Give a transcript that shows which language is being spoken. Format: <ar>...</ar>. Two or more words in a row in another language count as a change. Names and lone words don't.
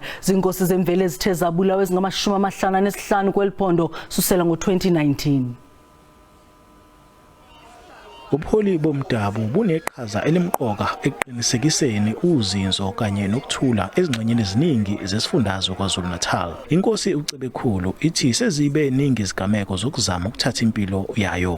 <xh>Ziinkosi zemveli ezithe zabulawa ezingama-55 kweli phondo susela ngo-2019.</xh> <zu>Ubuholi bomdabu buneqhaza elimqoka eqinisekiseni uzinzo kanye nokuthula ezingxenyeni eziningi zesifundazwe KwaZulu-Natal. Inkosi uCebekhulu ithi sezibe iningi izigameko zokuzama ukuthatha impilo yayo.</zu>